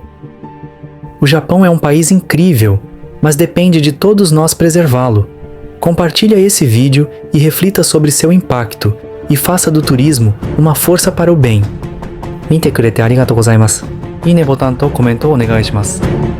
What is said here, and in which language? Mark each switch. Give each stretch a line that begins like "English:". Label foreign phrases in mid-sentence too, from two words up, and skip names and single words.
Portuguese: O Japão é um país incrível, mas depende de todos nós preservá-lo. Compartilhe esse vídeo e reflita sobre seu impacto e faça do turismo uma força para o bem."
Japanese: 見てくれてありがとうございます。いいねボタンとコメントをお願いします。